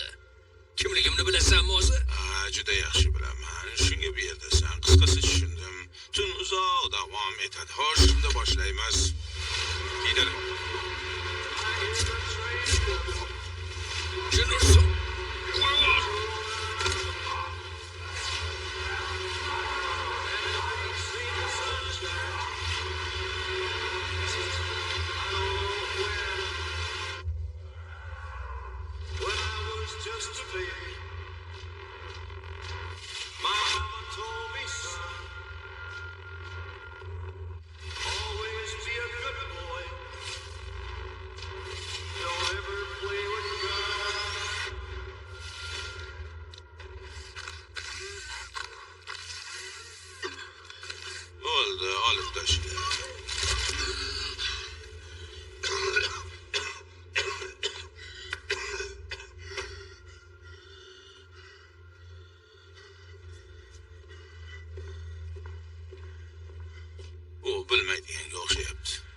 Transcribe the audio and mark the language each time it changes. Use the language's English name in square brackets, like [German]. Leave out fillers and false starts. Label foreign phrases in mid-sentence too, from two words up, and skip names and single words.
[Uzbek] Kimligimni bilasanmi o'zi? Juda yaxshi bilaman. Shunga bu yerdasan. Qisqasi tushundim. Tun uzoq davom etadi. Xo'sh, shunda boshlaymiz. Kiydir. Tushunursan. [English] When I was just a baby, my mama told me, son, always be a good boy. Don't ever play with guns. [Uzbek] Bo'ldi, olib tashla. U bilmaydiganga o'xshayapti.